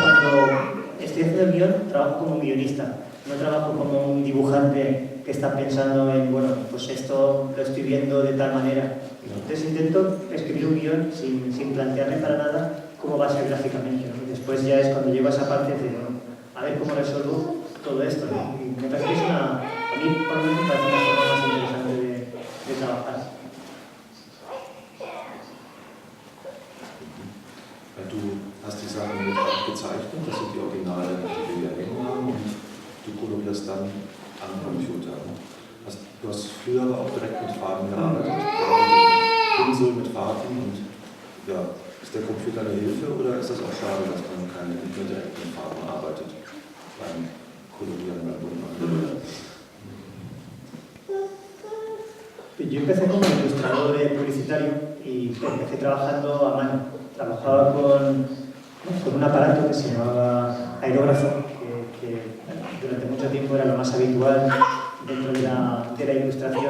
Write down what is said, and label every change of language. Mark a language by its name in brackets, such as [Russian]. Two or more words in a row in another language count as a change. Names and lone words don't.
[Spanish] Cuando estoy haciendo el guión, trabajo como un guionista. No trabajo como un dibujante que está pensando en, bueno, pues esto lo estoy viendo de tal manera. Entonces intento escribir un guión sin plantearme para nada cómo va a ser gráficamente, ¿no? Y después ya es cuando llego a esa parte de, bueno, a ver cómo resuelvo todo esto, ¿no? Y me parece que es a mí por lo menos me parece una forma más interesante de trabajar. [German] Du hast die Sachen mit gezeichnet, das sind die Originale, die wir hier hängen haben, und du kolorierst dann am Computer. Du hast früher aber auch direkt mit Farben gearbeitet, mit Pinsel, mit Farben, und ja, ist der Computer eine Hilfe oder ist das auch schade, dass man nicht mehr direkt mit Farben arbeitet beim Kolorieren, beim Buntmalen? [Spanish] Yo empecé como ilustrador publicitario y empecé trabajando a mano. Trabajaba con un aparato que se llamaba aerógrafo, que durante mucho tiempo era lo más habitual dentro de la ilustración.